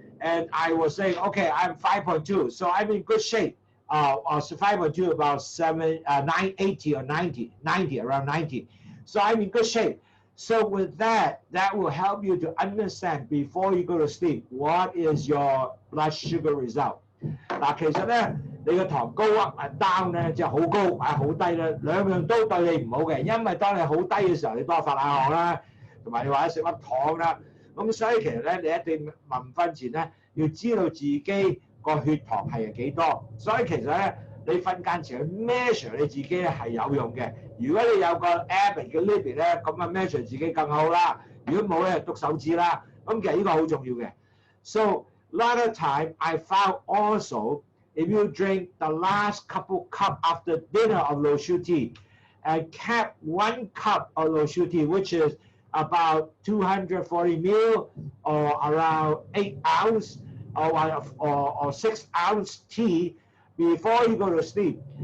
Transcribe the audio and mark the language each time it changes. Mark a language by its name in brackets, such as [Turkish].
[English] And I was saying, okay, I'm 5.2, so I'm in good shape. So 5.2, about 980 or 90, around 90. So I'm in good shape. So with that, that will help you to understand before you go to sleep, what is your blood sugar result. [Cantonese] 嗱，其實咧，你個糖高down 咧，即係好高好低咧，兩樣都對你唔好嘅，因為當你好低嘅時候，你多發冷汗啦，同埋你或者食粒糖啦，咁所以其實咧，你一定臨瞓前咧，要知道自己個血糖係幾多，所以其實咧，你瞓間前去 measure 你自己咧係有用嘅。如果你有個 Abbott 嘅 Levy 咧，咁啊 measure 自己更好啦。如果冇咧，篤手指啦。咁其實呢個好重要嘅。 [English] So a lot of time I found also if you drink the last couple cup after dinner of Lowsutea, and kept 1 cup of Lowsutea, which is about 240 ml or around 8 ounce or 6 ounce tea before you go to sleep.